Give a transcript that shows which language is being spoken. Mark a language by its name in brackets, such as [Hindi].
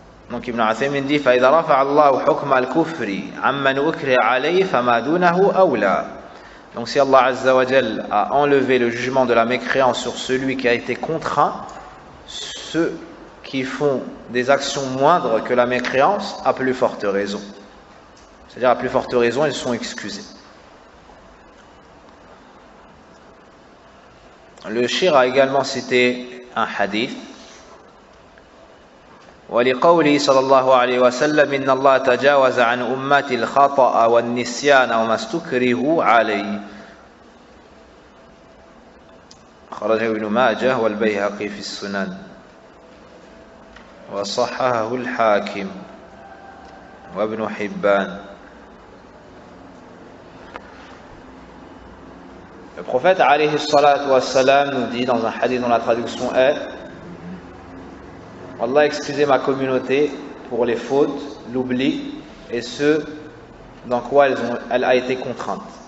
[French] Donc Ibn Uthaymin dit [Arabic] فإذا رفع الله حكم الكفر عمن أكره عليه فما دونه أولى. [French] Donc si Allah Azza wa Jal a enlevé le jugement de la mécréance sur celui qui a été contraint, ceux qui font des actions moindres que la mécréance, à plus forte raison. C'est-à-dire à plus forte raison, ils sont excusés. Le Shir a également cité un hadith. [Arabic] ولقوله صلى الله عليه وسلم إن الله تجاوز عن أمتي الخطأ والنسيان وما استكرهوا عليه خرجه ابن ماجه والبيهقي في السنن وصححه الحاكم وابن حبان. [French] Le prophète alayhi salatu wassalam nous dit dans un hadith dont la traduction est Allah a excusé ma communauté pour les fautes, l'oubli et ceux dans quoi elle a été contrainte.